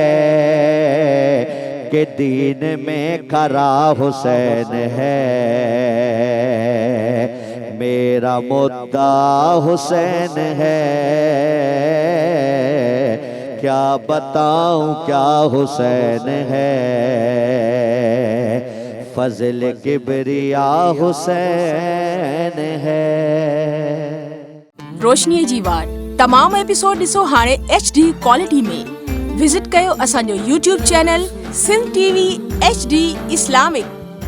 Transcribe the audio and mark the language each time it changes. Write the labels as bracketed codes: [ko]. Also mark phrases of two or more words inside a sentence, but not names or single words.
[ur] کہ دین میں کھرا حسین ہے، میرا مدعا حسین ہے، کیا بتاؤں کیا حسین ہے، فضل کبریا حسین ہے۔ [sd] روشنی جی وار تمام ایپیسوڈ ॾिसो हाणे [en] HD quality [sd] में। विजिट कयो असांजो YouTube चैनल सिंध TV HD इस्लामिक।